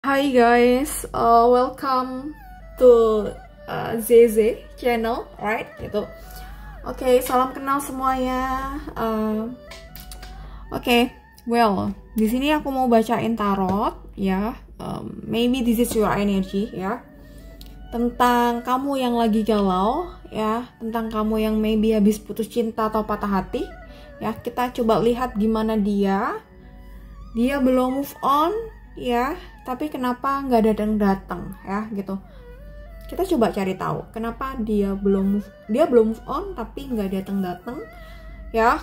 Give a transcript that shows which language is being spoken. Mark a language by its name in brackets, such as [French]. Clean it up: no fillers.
[English] Hi guys, welcome to ZZ channel, right? [Indonesian] Gitu. Oke, salam kenal semuanya. Oke, well, di sini aku mau bacain tarot, ya. [English] Maybe this is your energy, ya. [Indonesian] Tentang kamu yang lagi galau, ya. Tentang kamu yang maybe habis putus cinta atau patah hati, ya. Kita coba lihat gimana dia belum move on, ya. Tapi kenapa nggak datang ya gitu. Kita coba cari tahu kenapa dia belum move on tapi nggak datang ya.